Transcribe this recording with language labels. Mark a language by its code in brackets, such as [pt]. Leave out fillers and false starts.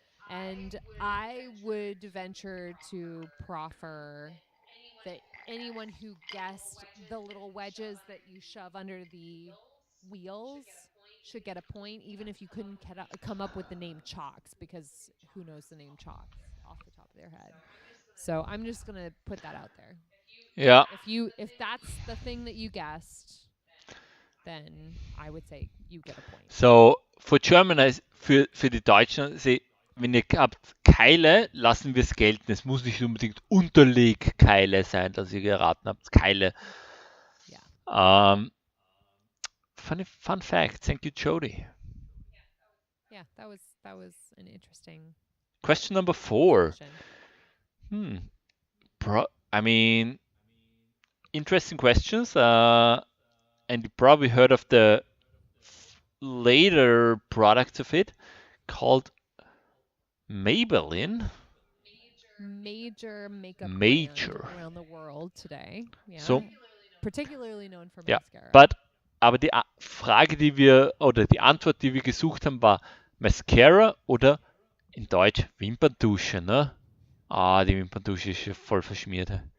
[en] And I would venture to proffer that anyone who guessed the little wedges that you shove under the wheels should get a point, even if you couldn't come up with the name chocks, because who knows the name chocks off the top of their head. So I'm just gonna put that out there. [de] Ja, [en] If that's the thing that you guessed, then I would say you get a point. so for German, [de] für die Deutschen, wenn ihr habt Keile, lassen wir es gelten. Es muss nicht unbedingt Unterlegkeile sein, dass ihr geraten habt. Keile. [en] Yeah. Fun fact. Thank you, Jody. Yeah, that was an interesting Question number 4. question. I mean, interesting questions. And you probably heard of the later products of it called Maybelline. Major makeup Major. brand around the world today. Yeah. So, Particularly known for [de] ja, [en] mascara. [de] aber die Frage, die wir, oder die Antwort, die wir gesucht haben, war Mascara oder in Deutsch Wimperndusche, ne? Ah, die Wimperndusche ist ja voll verschmiert.